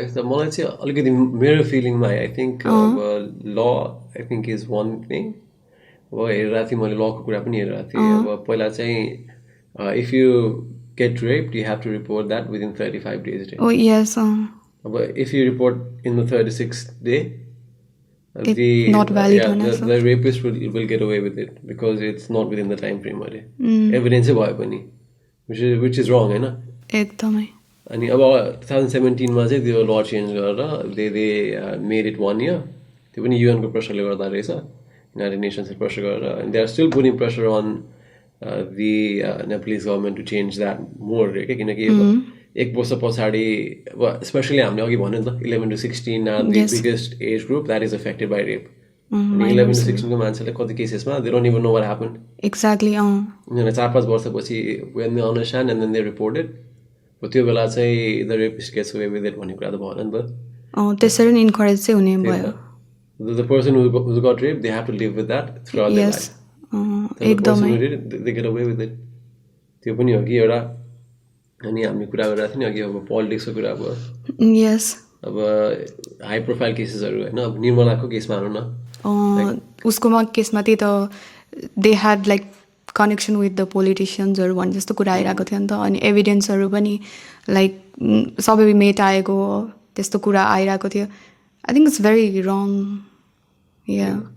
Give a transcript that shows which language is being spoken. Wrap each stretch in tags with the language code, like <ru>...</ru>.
<ne>मलाई चाहिँ अलिकति मेरो फिलिङमा आई थिङ्क अब ल I think is one thing अब हेरिरहेको थिएँ मैले लको कुरा पनि हेरिरहेको थिएँ अब पहिला चाहिँ</ne> <en>If you get raped, you have to report that within 35 days. Right? Oh, yes. But if you report in the 36th day, not valid the rapist will get away with it because it's not within the time frame. Evidence भयो पनि which is wrong, होइन</en> <ne>एकदमै</ne> <en>अनि अब 2017 मा चाहिँ त्यो ल चेन्ज गरेर they made it 1 year</en> <ne>त्यो पनि UN को प्रेसरले गर्दा रहेछ</ne> <en>United Nations pressure गरेर and they are still putting pressure on the Nepalese government to change that more किनकि एक वर्ष पछाडि specially हामीले अघि भन्यो नि त 11 to 16 the biggest age group that is affected by rape 11 to 16 को मान्छेले कति केसेसमा they don't even know what happened exactly 4-5 वर्षपछि when they understand and then they report it</en> <ne>त्यो बेला चाहिँ</ne> <en>the rapist gets away with it भन्ने कुरा त भएन नि त</en> <ne>त्यसरी नै इन्करेज चाहिँ हुने भयो</ne> <en>the person who got raped they have to live with that throughout their life</en> <ne>एकदमै</ne> <en>they get away with it</en> <ne>त्यो पनि हो कि एउटा अनि हामी कुरा गरिरहेको थियौँ नि अघि अब पोलिटिक्सको कुरा भयो</ne> <en>यस</en> <ne>अब हाई प्रोफाइल केसेसहरू होइन अब निर्मलाको केसमा हेरौँ न उसकोमा केसमा त्यही त दे had like connection with the पोलिटिसियन्सहरू भन्ने जस्तो कुरा आइरहेको थियो नि त अनि एभिडेन्सहरू पनि लाइक सबै मेटाएको त्यस्तो कुरा आइरहेको थियो</ne> <en>I think it's very wrong</en> <ne>yeah</ne>